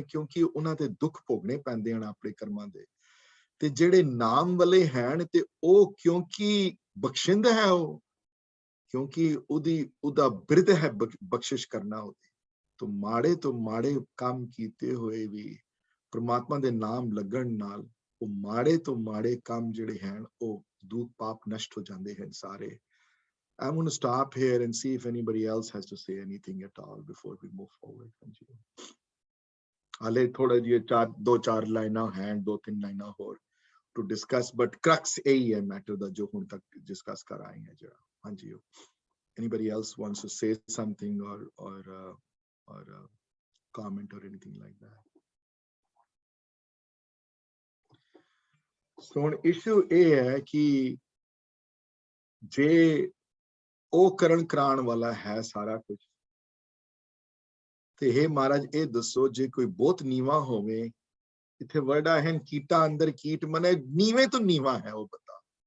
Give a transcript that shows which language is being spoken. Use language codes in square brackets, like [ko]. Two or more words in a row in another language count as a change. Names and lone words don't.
[pa] ਕਿਉਂਕਿ ਉਹਨਾਂ ਤੇ ਦੁੱਖ ਭੋਗਣੇ ਪੈਂਦੇ ਹਨ ਆਪਣੇ ਕਰਮਾਂ ਦੇ। ਤੇ ਜਿਹੜੇ ਨਾਮ ਵਾਲੇ ਹਨ ਤੇ ਉਹ ਕਿਉਂਕਿ ਬਖਸ਼ਿੰਦ ਹੈ, ਉਹ ਕਿਉਂਕਿ ਉਹਦਾ ਬਿਰਧ ਹੈ ਬਖਸ਼ਿਸ਼ ਕਰਨਾ ਉਹਦੀ। ਤੋਂ ਮਾੜੇ ਕੰਮ ਕੀਤੇ ਹੋਏ ਵੀ ਪ੍ਰਮਾਤਮਾ ਦੇ ਨਾਮ ਲੱਗਣ ਨਾਲ ਉਹ ਮਾੜੇ ਤੋਂ ਮਾੜੇ ਕੰਮ ਜਿਹੜੇ ਹਨ ਉਹ ਦੂਤ ਪਾਪ ਨਸ਼ਟ ਹੋ ਜਾਂਦੇ ਹਨ ਸਾਰੇ। [en] I'm going to stop here and see if anybody else has to say anything at all before we move forward। [pa] ਹਾਲੇ ਥੋੜਾ ਜਿਹਾ ਦੋ ਚਾਰ ਲਾਈਨਾਂ ਹਨ, 2-3 ਲਾਈਨਾਂ ਹੋਰ [en] to discuss, but crux [pa] ਇਹੀ ਹੈ ਮੈਟਰ ਦਾ ਜੋ ਹੁਣ ਤੱਕ ਡਿਸਕਸ ਕਰ ਆਏ ਹਾਂ ਜਿਹੜਾ। ਹਾਂਜੀ, [en] anybody else wants to say something or comment or anything like that? So issue [pa] ਇਹ ਹੈ ਕਿ ਜੇ ਉਹ ਕਰਨ ਕਰਾਉਣ ਵਾਲਾ ਹੈ ਸਾਰਾ ਕੁਝ, ਤੇ ਇਹ ਮਹਾਰਾਜ ਇਹ ਦੱਸੋ ਜੇ ਕੋਈ ਬਹੁਤ ਨੀਵਾ ਹੋਵੇ, ਇੱਥੇ ਵਰਡਾ ਹੈ ਕੀਟਾ ਅੰਦਰ ਕੀਟ, ਮਨੇ ਨੀਵੇਂ ਤੋਂ ਨੀਵਾ ਹੈ ਉਹ ਬੰਦਾ।